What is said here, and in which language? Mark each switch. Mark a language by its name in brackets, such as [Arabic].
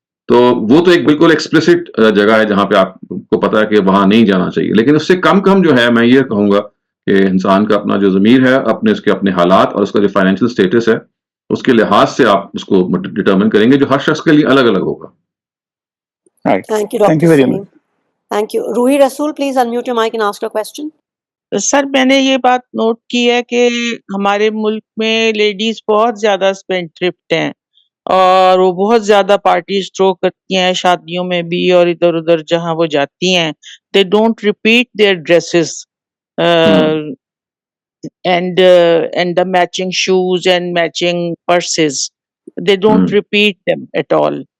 [Urdu] تو وہ تو ایک بالکل ایکسپلسٹ جگہ ہے جہاں پہ آپ کو پتا ہے کہ وہاں نہیں جانا چاہیے. لیکن اس سے کم جو ہے میں یہ کہوں گا کہ انسان کا اپنا جو ضمیر ہے اس کے اپنے حالات اور اس کا جو فائنینشیل اسٹیٹس ہے اس کے لحاظ سے آپ اس کو ڈٹرمن کریں گے جو ہر شخص کے لیے الگ الگ ہوگا. [English] Thank you, Dr. Saleem. Thank you. Ruhi Rasool, please unmute your mic and ask your question. [Urdu] سر میں نے یہ بات نوٹ کی ہے کہ ہمارے ملک میں لیڈیز بہت زیادہ اسپینڈ ٹرپٹ ہیں اور وہ بہت زیادہ پارٹیز تھرو کرتی ہیں شادیوں میں بھی اور ادھر ادھر جہاں وہ جاتی ہیں. [English] They don't repeat their dresses. and the matching shoes and matching purses. They don't repeat them at all.